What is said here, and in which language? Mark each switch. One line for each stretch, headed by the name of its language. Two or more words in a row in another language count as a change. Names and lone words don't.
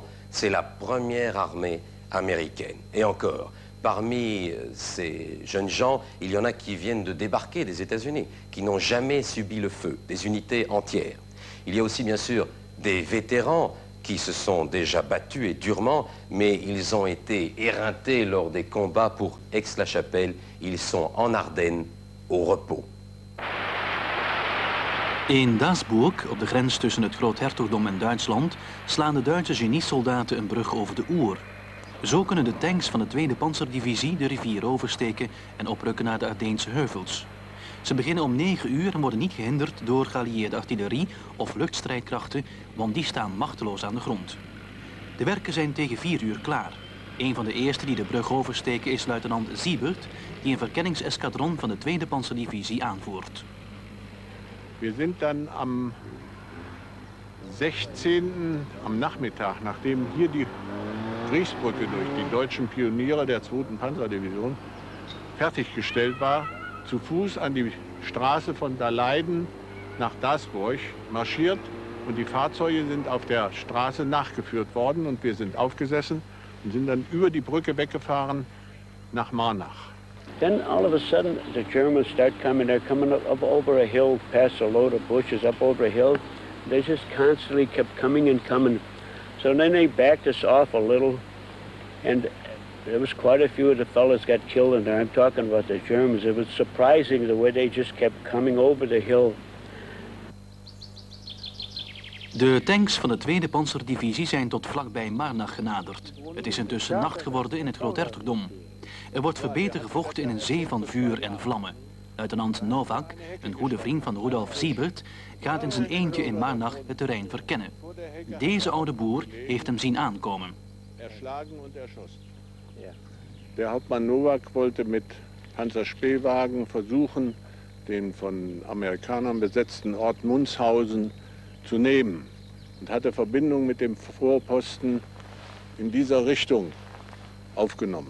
French: C'est la première armée américaine. Et encore, parmi ces jeunes gens, il y en a qui viennent de débarquer des États-Unis, qui n'ont jamais subi le feu, des unités entières. Il y a aussi bien sûr des vétérans qui se sont déjà battus et durement, mais ils ont été éreintés lors des combats pour Aix-la-Chapelle. Ils sont en Ardennes au repos.
Dutch: In Daasburg, op de grens tussen het Groothertogdom en Duitsland, slaan de Duitse geniesoldaten een brug over de Oer. Zo kunnen de tanks van de 2e Panzerdivisie de rivier oversteken en oprukken naar de Ardeense heuvels. Ze beginnen om 9 uur en worden niet gehinderd door geallieerde artillerie of luchtstrijdkrachten, want die staan machteloos aan de grond. De werken zijn tegen 4 uur klaar. Een van de eerste die de brug oversteken is luitenant Siebert, die een verkenningseskadron van de 2e Panzerdivisie aanvoert.
German: Wir sind dann am 16. am Nachmittag, nachdem hier die Briechsbrücke durch die deutschen Pioniere der 2. Panzerdivision fertiggestellt war, zu Fuß an die Straße von Daleiden nach Daasburg marschiert und die Fahrzeuge sind auf der Straße nachgeführt worden und wir sind aufgesessen und sind dann über die Brücke weggefahren nach Marnach.
English: Then all of a sudden the Germans start coming. They're coming up over a hill, past a load of bushes, up over a hill. They just constantly kept coming and coming. So then they backed us off a little, and there was quite a few of the fellas got killed in there. I'm talking about the Germans. It was surprising the way they just kept coming over the hill.
Dutch: De tanks van de 2e Panzerdivisie zijn tot vlakbij Marnach genaderd. Het is intussen nacht geworden in het Groothertogdom. Er wordt verbeten gevochten in een zee van vuur en vlammen. Luitenant Novak, een goede vriend van Rudolf Siebert, gaat in zijn eentje in Marnach het terrein verkennen. Deze oude boer heeft hem zien aankomen.
German: Der Hauptmann Novak wollte mit Panzerspähwagen versuchen, den von Amerikanern besetzten Ort Munshausen zu nehmen und hatte Verbindung mit dem Vorposten in dieser Richtung aufgenommen.